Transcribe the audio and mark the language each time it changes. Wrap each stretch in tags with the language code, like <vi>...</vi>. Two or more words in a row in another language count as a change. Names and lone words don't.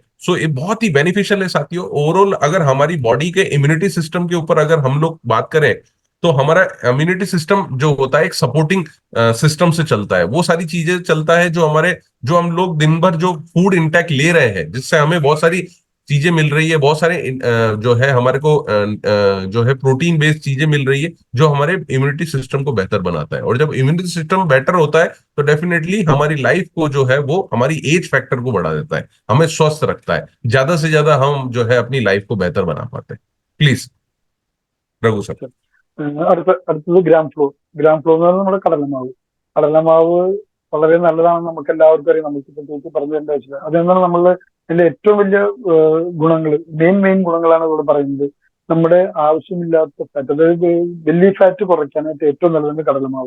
<hi>सो ये बहुत ही बेनिफिशियल है साथियों। ओवरऑल अगर हमारी बॉडी के</hi> <en>immunity system</en> <hi>के ऊपर अगर हम लोग बात करें, तो हमारा</hi> <en>immunity system</en> <hi>जो होता है एक</hi> <en>supporting system</en> <hi>से चलता है, वो सारी चीजें चलता है जो हमारे, जो हम लोग दिन भर जो</hi> <en>food intake</en> <hi>ले रहे हैं, जिससे हमें बहुत सारी चीजें मिल रही है, बहुत सारे जो है हमारे को जो है</hi> <en>protein based</en> <hi>चीजें मिल रही है जो हमारे</hi> <en>immunity system</en> <hi>को बेहतर बनाता है। और जब</hi> <en>immunity system better</en> <hi>होता है तो डेफिनेटली हमारी लाइफ को जो है वो हमारी</hi> <en>age factor</en> <hi>को बढ़ा देता है, हमें स्वस्थ रखता है, ज्यादा से ज्यादा हम जो है अपनी लाइफ को बेहतर बना पाते हैं। प्लीज रघु सर।</hi> <ml>അടുത്തത്</ml> <en>gram flo</en> <ml>എന്ന് പറഞ്ഞാൽ നമ്മുടെ കടലമാവ് വളരെ നല്ലതാണെന്ന് നമുക്ക് എല്ലാവർക്കും അറിയാം. നമുക്ക് പ്രത്യേകിച്ച് പറഞ്ഞു തരേണ്ട ആവശ്യമില്ല. അതെന്താണ് നമ്മളുടെ അതിന്റെ ഏറ്റവും വലിയ ഗുണങ്ങൾ, മെയിൻ ഗുണങ്ങളാണ് ഇവിടെ പറയുന്നത്. നമ്മുടെ ആവശ്യമില്ലാത്ത ഫാറ്റ്, അതായത്</ml> <en>belly fat</en> <ml>കുറയ്ക്കാനായിട്ട് ഏറ്റവും നല്ലതാണ് കടലമാവ്.</ml>